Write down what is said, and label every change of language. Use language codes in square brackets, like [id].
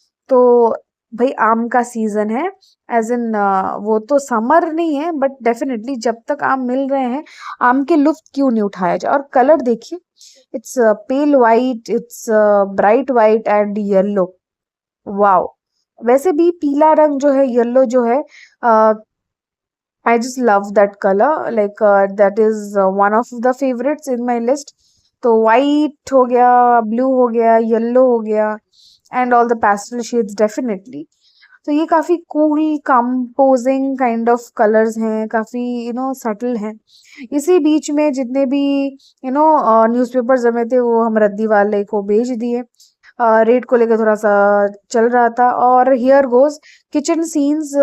[hi] तो भाई आम का सीजन है, एज इन वो तो समर नहीं है, बट डेफिनेटली जब तक आम मिल रहे हैं, आम के लुत्फ क्यों नहीं उठाया जाए। और कलर देखिए, [en] It's pale white, it's bright white and yellow. Wow! [hi] वैसे भी पीला रंग जो है, येलो जो है, [en] I just love that color. Like that is one of the favorites in my list. [hi] तो white हो गया, blue हो गया, yellow हो गया, [en] and all the pastel shades definitely. [hi] तो ये काफ़ी cool composing kind of colours हैं, काफ़ी सटल हैं। इसी बीच में जितने भी न्यूज़पेपर जमे थे वो हम रद्दी वाले को बेच दिए। रेट को लेकर थोड़ा सा चल रहा था। और [en] Here goes kitchen scenes.